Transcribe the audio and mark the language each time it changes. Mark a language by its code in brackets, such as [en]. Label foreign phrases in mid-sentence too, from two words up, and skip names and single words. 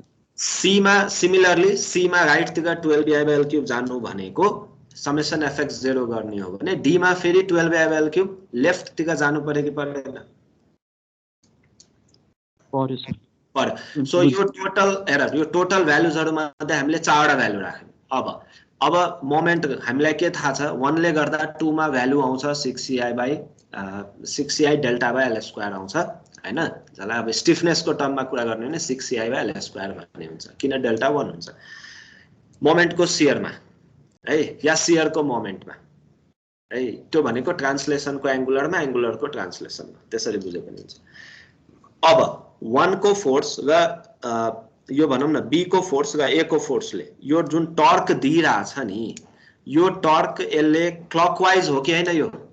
[ne] C मा सिमिलरली C मा राइट तिर 12 [en] EI by L cube [ne] जानु भनेको समेसन fx0 गर्ने हो भने D मा फेरि 12 [en] EI by L cube left [ne] तिर जानु पर्यो कि पर्दैन पर्यो सर पर्यो सो यो टोटल हेर यो टोटल भ्यालुजहरु मध्ये हामीले चारवटा भ्यालु राख्यौं अब मोमेन्ट हामीलाई के थाहा छ 1 ले गर्दा 2 मा भ्यालु आउँछ [en] 6EI by 6EI delta by L square [ne] आउँछ हैन जसलाई अब स्टिफनेस को टर्ममा कुरा गर्ने भने 6EI [en] by L square [ne] भन्ने हुन्छ किन डेल्टा 1 हुन्छ मोमेन्ट को शियरमा है या शियर को मोमेन्टमा है त्यो भनेको ट्रान्सलेसन को एंगुलरमा एंगुलर को ट्रान्सलेसनमा त्यसरी बुझे पनि हुन्छ अब 1 को फोर्स र यो भनौं न B को फोर्स र A को फोर्सले यो जुन टर्क दिइरा छ नि यो टर्क यसले क्लकवाइज हो कि हैन यो